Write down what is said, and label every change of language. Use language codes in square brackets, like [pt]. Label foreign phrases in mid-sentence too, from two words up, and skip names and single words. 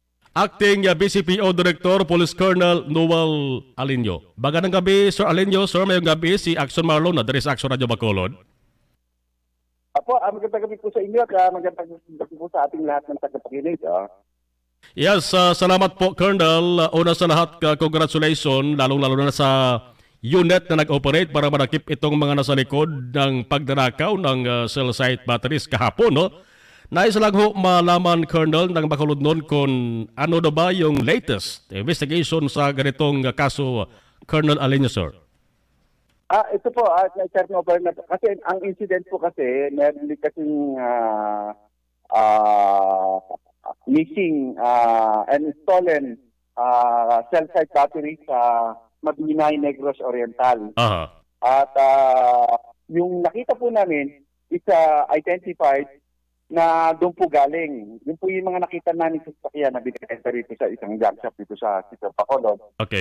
[tl] Acting BCPO Director Police Colonel Noel Alinyo. Magandang gabi, Sir Alinyo. Sir, mayong gabi si Action Marlon na dari sa Action Radio Bacolod. Apo, magandang gabi po sa inyo at magandang gabi po sa ating lahat ng tagapakinig. Yes, salamat po, Colonel. Una sa lahat, congratulations, lalong-lalo na sa unit na nag-operate para manakip itong mga nasa likod ng pagdanakaw ng [en] cell site batteries [tl] kahapon, no? Nais lang ho malaman, Colonel, ng Bacolod noon kung ano na ba yung [en] latest investigation [tl] sa ganitong kaso, Colonel Alinyo, sir. Ito po, turnover na po. Kasi ang incident po kasi, meron din kasing [en] missing and stolen cell site battery [tl] sa Mabinay, Negros Oriental. Aha. At yung nakita po namin [en] is identified [tl] na doon po galing. Yun po yung mga nakita namin sa sasakyan na binibenta rito sa isang junk shop dito sa Bacolod. Okay.